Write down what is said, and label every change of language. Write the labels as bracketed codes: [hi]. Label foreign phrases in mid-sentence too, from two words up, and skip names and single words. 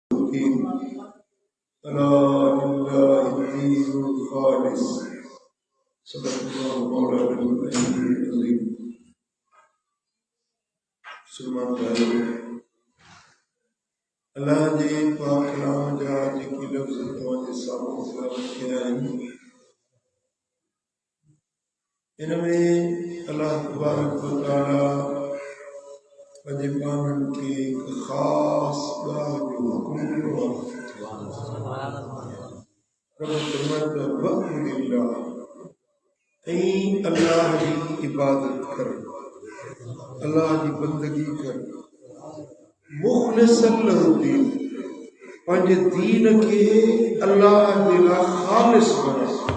[ar] ألا لله الدين الخالص صلى الله مولانا عظيم. [ur] مسلمان بھائیوں, [sd] अल्लाह जे पाक कलाम जा जेकी लफ्ज़ तव्हांजे साम्हूं तिलावत कया आहिनि, इनमें [ar] الله تبارك وتعالى [sd] पंहिंजे पाणनि खे हिकु ख़ासि ॻाल्हि जो हुकुम ॾिनो आहे। अल्लाह जी इबादत कर, अल्लाह जी बंदगी कर, [ar] مخلصا له الدين, [sd] पंहिंजे दीन खे अल्लाह जे लाइ ख़ालिस बना।